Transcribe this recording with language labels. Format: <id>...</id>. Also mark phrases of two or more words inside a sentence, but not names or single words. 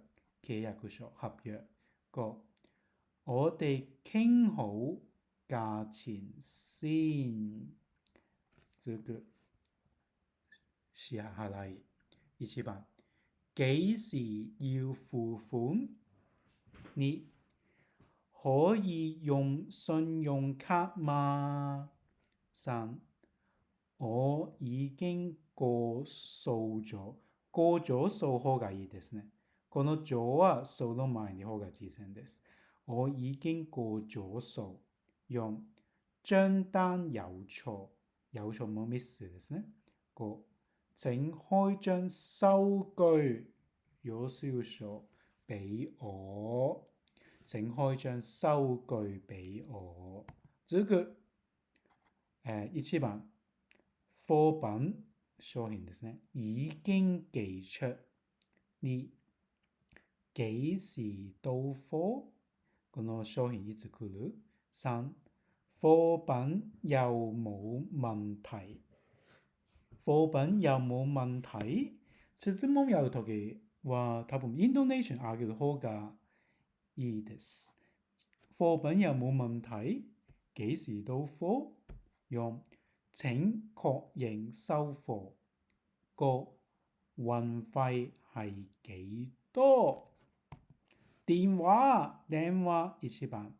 <yue>契約書合約。5、我哋傾好價錢先。</yue> <ja>続く。支払い。1番。</ja> <yue>幾時要付款？2、可以用信用卡嗎？3、我已經過數咗。過咗數</yue> <ja>方がいいですね。この咗は數の前に方が小さいです。</ja> <yue>我已經過咗數。4、張單有錯。有錯冇 miss ですね。5、請開張收據有需要書俾我。請開張收據俾我。</yue> <ja>続く。1番。貨品商品ですね。</ja> <yue>已經寄出。2、幾時到貨？</yue> <ja>この商品いつ来る？ 3、</ja> <yue>貨品有冇問題？貨品有冇問題？</yue> <ja>質問やるときは多分イントネーション上げる方がいいです。</ja> <yue>貨品有冇問題？幾時到貨？4、請確認收貨。5、運費係幾多？</yue> <ja>電話1番。</ja>